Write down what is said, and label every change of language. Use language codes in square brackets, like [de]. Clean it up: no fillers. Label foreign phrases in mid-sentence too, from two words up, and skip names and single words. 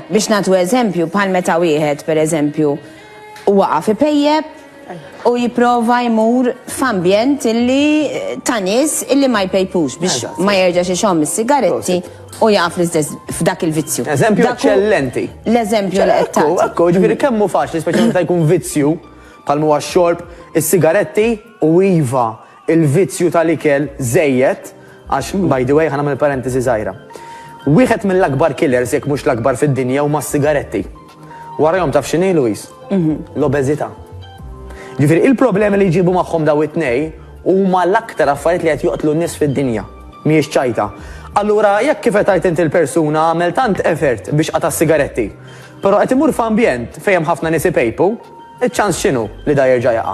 [mt] Biex nagħtu eżempju bħal meta wieħed pereżempju waqa' fi pejjeb u jipprova jmur f'ambjent illi ta' nies illi ma jpejpux biex ma jerġax ixomm is-sigaretti u jaqaf l-istess f'dak il-vizzju. Eżempju eċċellenti. L-eżempju li qed tagħti. Ekku, ġifieri kemm hu faċli speċjalment meta jkun vizzju bħal huwa x-xorb, is-sigaretti u iva il-vizzju tal-ikel żejjed għax [en] by the way [mt] ħanagħmel parentesi żgħira. Wieħed mill-akbar killers jekk mhux l-akbar fid-dinja huma s-sigaretti. Warahom taf x'inhi Luis? L-obeżità. Ġifieri il-problemi li jġibu magħhom daw it-tnej huma l-aktar affarijiet li qed joqtlu n-nies fid-dinja. Mhijiex ċajta. Allura jekk kif qed tgħid inti l-persuna għamel tant effort biex qata' sigaretti, però qed imur f'ambjent fejn hemm ħafna nies ipejpu, iċ-ċans x'inhu li da jerġa' jaqa'?